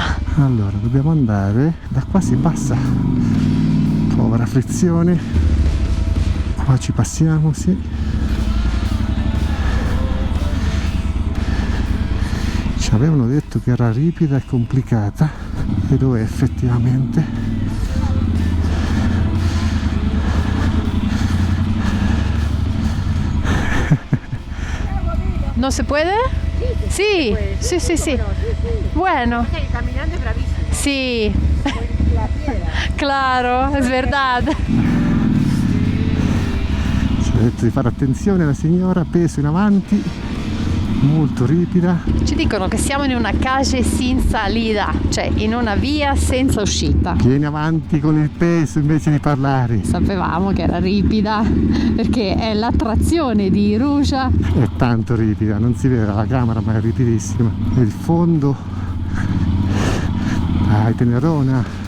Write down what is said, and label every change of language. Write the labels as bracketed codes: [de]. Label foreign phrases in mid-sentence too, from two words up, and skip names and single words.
[it] Allora, dobbiamo andare, da qua si passa, povera frizione, qua ci passiamo, sì. Ci avevano detto che era ripida e complicata, e lo è effettivamente. [es] ¿No se puede? Sí, sí. Bueno. Caminando es bravísimo. Sí, La piedra. claro, es verdad. [it] Ci ha detto di fare attenzione la signora, peso in avanti, molto ripida. Ci dicono che siamo in una [es] calle sin salida, [it] cioè in una via senza uscita. Vieni avanti con il peso invece di parlare. Sapevamo che era ripida perché è l'attrazione di Ruja. È tanto ripida, non si vede dalla camera ma è ripidissima. E il fondo, dai Tenerona,